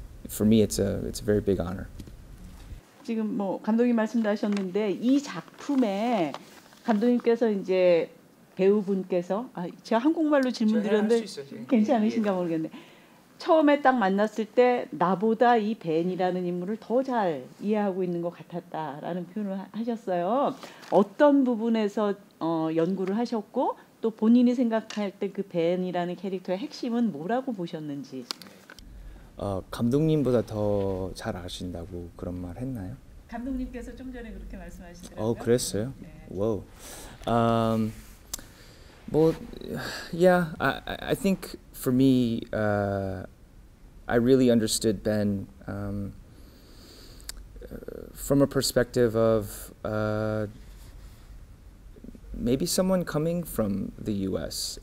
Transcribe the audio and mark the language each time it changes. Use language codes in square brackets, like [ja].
[en] For me, it's a very big honor. [ko] 지금 뭐 감독님 말씀도 하셨는데 이 작품에 감독님께서 이제 배우분께서 제가 한국말로 질문 드렸는데 괜찮으신가 모르겠네. 처음에 딱 만났을 때 나보다 이 벤이라는 인물을 더 잘 이해하고 있는 것 같았다라는 표현을 하셨어요. 어떤 부분에서 연구를 하셨고 또 본인이 생각할 때 그 벤이라는 캐릭터의 핵심은 뭐라고 보셨는지. 감독님보다 더 잘 아신다고 그런 말 했나요? 감독님께서 좀 전에 그렇게 말씀하시더라고요. 그랬어요? 네. [en] Whoa. Well, yeah, I think for me, I really understood Ben from a perspective of maybe someone coming from the U.S.